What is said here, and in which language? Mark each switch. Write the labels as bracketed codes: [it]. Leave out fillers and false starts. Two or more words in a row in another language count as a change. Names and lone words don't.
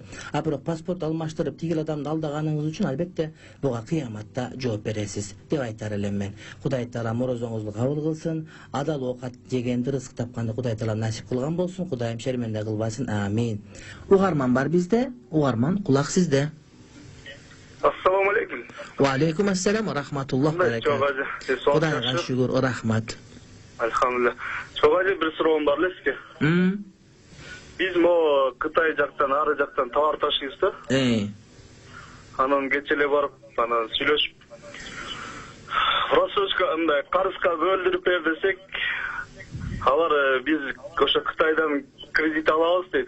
[ky] Бирок паспорт алмаштырып тигил адамды алдаганыңыз үчүн албетте буга кыяматта жооп бересиз деп айтар элем мен. Кудай таала орозоңузду кабыл кылсын, адал оокат жегенди, рызык тапканды Кудай таала насип кылган болсун. Кудайым шерменде кылбасын. Амин. Угарман бар бизде. Угарман, кулак сизде. [ar] السلام عليكم. وعليكم السلام ورحمة الله بركاته. [ky] Кудайга шүгүр, рахмат. [ar] Алхамдулилlah. [ky] Чогажы бир суроом бар эле сизге. Биз мо Кытай жактан, ары жактан товар ташыйбыз да. Анан кече эле барып, анан сүйлөшүп, рассрочка мындай карызга бөлдүрүп бер десек, алар биз ошо Кытайдан кредит алабыз дейт.